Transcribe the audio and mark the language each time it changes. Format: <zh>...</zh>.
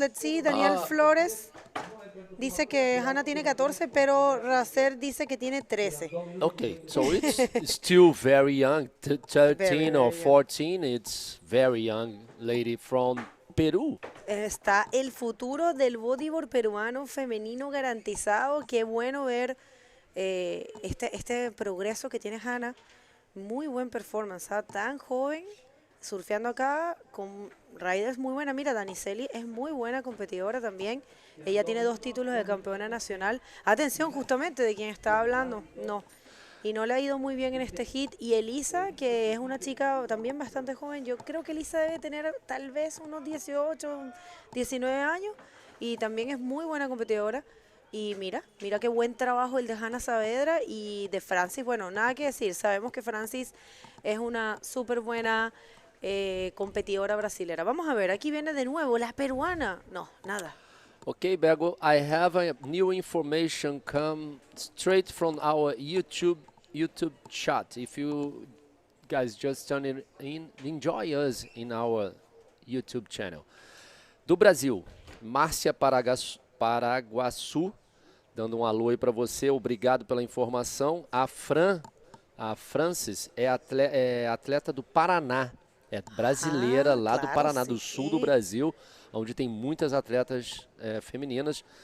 <es>Let's see, Daniel Flores dice que Hannah tiene 14, pero Racer dice que tiene 13.</es> <en>Okay, so it's still very young, 13 or 14. It's very young lady from Perú.</en> <es>Está el futuro del bodyboard peruano femenino garantizado. Qué bueno ver este progreso que tiene Hannah. Muy buen performance, tan joven, surfeando acá con riders muy buena. Mira, Danicelli es muy buena competidora también. Ella tiene 2 títulos de campeona nacional. Atención, justamente de quien estaba hablando. Y no le ha ido muy bien en este hit. Y Elisa, que es una chica también bastante joven. Yo creo que Elisa debe tener tal vez unos 18, 19 años. Y también es muy buena competidora. Y mira qué buen trabajo el de Hannah Saavedra y de Francis. Bueno, nada que decir. Sabemos que Francis es una súper buena competidora brasilera. Vamos a ver, aquí viene de nuevo la peruana. No, nada.</es> <en>Okay, Bego, I have a new information come straight from our YouTube chat. If you guys just turn it in, enjoy us in our YouTube channel.</en> <pt>Do Brasil, Márcia Paraguaçu, dando um alô aí para você. Obrigado pela informação. A Francis é atleta do Paraná. É brasileira lá do Paraná, do sul do Brasil, onde tem muitas atletas femininas.</pt>